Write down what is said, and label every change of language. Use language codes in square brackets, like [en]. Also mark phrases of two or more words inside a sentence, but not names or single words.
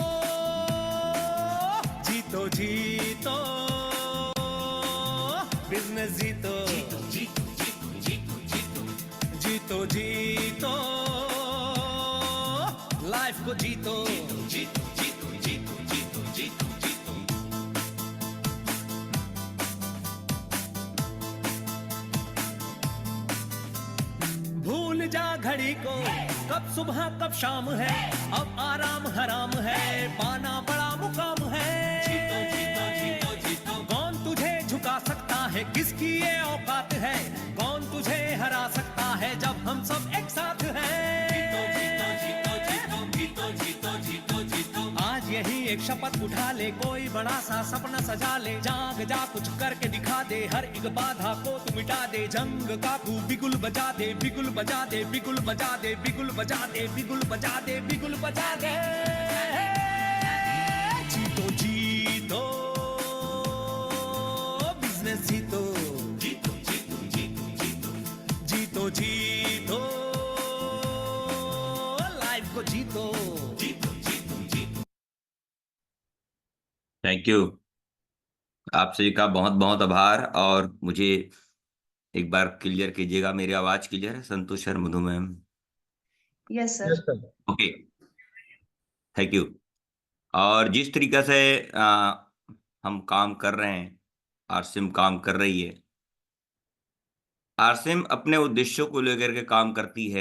[hi] जीतो जीतो बिजनेस जीतो जीतो जीतो जीतो जीतो जीतो जीतो लाइफ को जीतो जीतो जीतो जीतो जीतो जीतो जीतो भूल जा घड़ी को कब सुबह कब शाम है अब आराम हराम है पाना बड़ा मुकाम है कौन तुझे झुका सकता है किसकी ये औकात है कौन तुझे हरा सकता है जब हम सब एक साथ हैं आज यही एक शपथ उठा ले कोई बड़ा सा सपना सजा ले जाग जा कुछ करके दिखा दे हर एक बाधा को तू मिटा दे जंग का तू बिगुल बजा दे बिगुल बजा दे बिगुल बजा दे बिगुल बजा दे बिगुल बजा दे बिगुल बजा दे जीतो जीतो बिजनेस जीतो जीतो जीतो जीतो जीतो जीतो जीतो लाइफ को जीतो जीतो जीतो जीतो [en] thank you. [hi] आप सभी का बहुत बहुत आभार और मुझे एक बार क्लियर कीजिएगा, मेरी आवाज क्लियर है संतोष सर, मधु मैम? [en] yes sir. okay, thank you. [hi] और जिस तरीके से हम काम कर रहे हैं, आरसीएम काम कर रही है, आरसीएम अपने उद्देश्यों को लेकर के काम करती है।